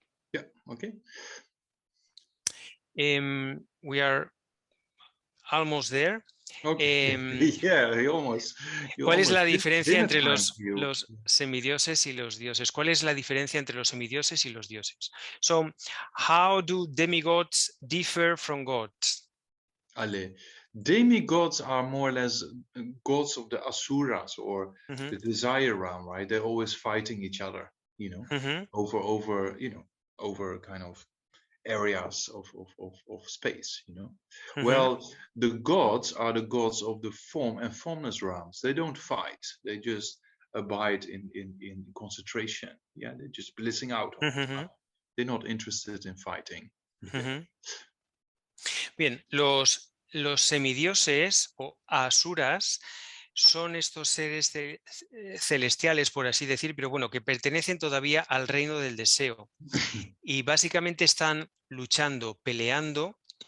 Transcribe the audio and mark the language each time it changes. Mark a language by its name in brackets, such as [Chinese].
[English] Yeah, okay. We are almost there. Okay. Yeah, [Spanish] ¿Cuál es la diferencia entre los semidioses y los dioses? ¿Cuál es la diferencia entre los semidioses y los dioses? [English] So, how do demigods differ from gods? Demigods are more or less gods of the asuras, or the desire realm, right? They're always fighting each other, you know, over kind of areas of space, you know. Well, the gods are the gods of the form and formless realms. They don't fight. They just abide in concentration. Yeah, they're just blissing out. They're not interested in fighting. [Spanish] Bien, los semidioses o asuras son estos seres celestiales, por así decir, pero bueno, que pertenecen todavía al reino del deseo y básicamente están luchando, peleando